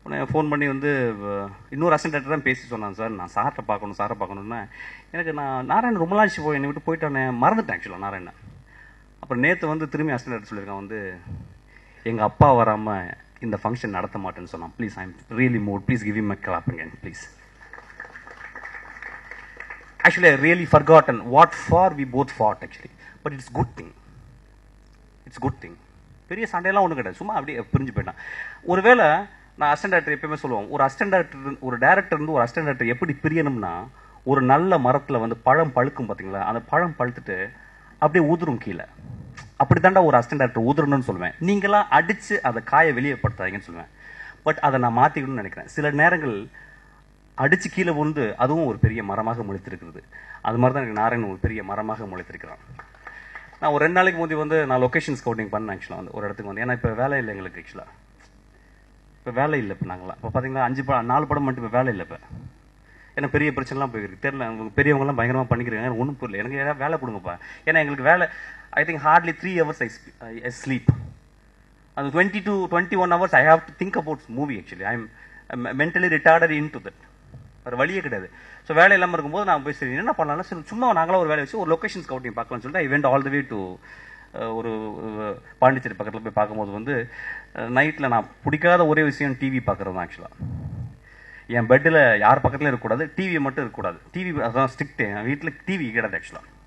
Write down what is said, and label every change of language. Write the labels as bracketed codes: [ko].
[ta] Phone பண்ணி வந்து இன்னொரு அசிஸ்டன்ட் தான் பேசி சொன்னான், சார் நான் சாரை பார்க்கணுன்னா. எனக்கு நான் நாராயணன் ரொம்ப நாள் போய் என்னை விட்டு போயிட்டானே, மறந்துட்டேன் ஆக்சுவலாக நாராயணன். அப்புறம் நேற்று வந்து திரும்பி அசிஸ்டன்ட் சொல்லியிருக்கான் வந்து, எங்கள் அப்பா வராமல் இந்த ஃபங்க்ஷன் நடத்த மாட்டேன்னு சொன்னான். [en] Please, I am really moved, please give him a clap again, please. Actually, I really forgotten what for we both fought actually. But it's good thing. It's good thing. [ta] பெரிய சண்டையெல்லாம் ஒன்றும் கிடையாது, சும்மா அப்படியே பிரிஞ்சு போயிட்டான். ஒருவேளை நான் அசிஸ்டன்ட் டைரக்டர் எப்பயுமே சொல்லுவோம், ஒரு டேரக்டர் இருந்து ஒரு அசிஸ்டன்ட் டைரக்டர் எப்படி பிரியணும்னா, ஒரு நல்ல மரத்தில் வந்து பழம் பழுக்கும் பார்த்தீங்களா, அந்த பழம் பழுத்துட்டு அப்படியே ஊதுரும் கீழே. அப்படி தாண்டா ஒரு அசிஸ்டன்ட் டைரக்டர் ஊதுறணும்னு சொல்லுவேன். நீங்களாம் அடித்து அதை காயை வெளியேப்படுத்தாதீங்கன்னு சொல்லுவேன். பட் அதை நான் மாற்றிக்கணும்னு நினைக்கிறேன். சில நேரங்கள் அடித்து கீழே விழுந்து அதுவும் ஒரு பெரிய மரமாக முளைத்திருக்கிறது. அது மாதிரி தான் எனக்கு நாராயணன் ஒரு பெரிய மரமாக முளைத்திருக்கிறான். நான் ஒரு 2 நாளைக்கு முந்தி வந்து நான் லொக்கேஷன் ஸ்கவுட்டிங் பண்ணேன் ஆக்சுவலாக வந்து ஒரு இடத்துக்கு வந்து. ஏன்னா இப்போ வேலை இல்லை எங்களுக்கு ஆக்சுவலாக. இப்போ வேலை இல்லை. இப்போ நாங்களாம் இப்போ பார்த்தீங்கன்னா 4 படம் மட்டும் இப்போ வேலை இல்லை. இப்போ ஏன்னா பெரிய பிரச்சனைலாம் போயிருக்கு. தெரியல, பெரியவங்கலாம் பயங்கரமாக பண்ணிக்கிறீங்க. எனக்கு ஒன்றும் புரியல. எனக்கு ஏதாவது வேலை கொடுங்கப்பா. [en] ஏன்னா எங்களுக்கு வேலை I think hardly 3 hours I sleep. அந்த 20 to 21 hours I have to think about movie actually. I am mentally retarded into that. [ta] வேறு வழியே கிடையாது. ஸோ வேலை இல்லாமல் இருக்கும்போது நான் போய் சரி என்ன பண்ணலாம்னா, சரி சும்மா நாங்களாம் ஒரு வேலை வச்சு ஒரு லொக்கேஷன் ஸ்கவுட்டிங் பார்க்கலாம்னு சொல்லிட்டு I went all the way to ஒரு பாண்டிச்சேரி பக்கத்தில் போய் பார்க்கும்போது வந்து நைட்டில் நான் பிடிக்காத ஒரே விஷயம் டிவி பார்க்குறது தான் ஆக்சுவலாக. என் பெட்டில் யார் பக்கத்துலையும் இருக்கக்கூடாது, டிவி மட்டும் இருக்கக்கூடாது. டிவி அதான் ஸ்ட்ரிக்ட்டு. என் வீட்டில் டிவி கிடையாது ஆக்சுவலாக.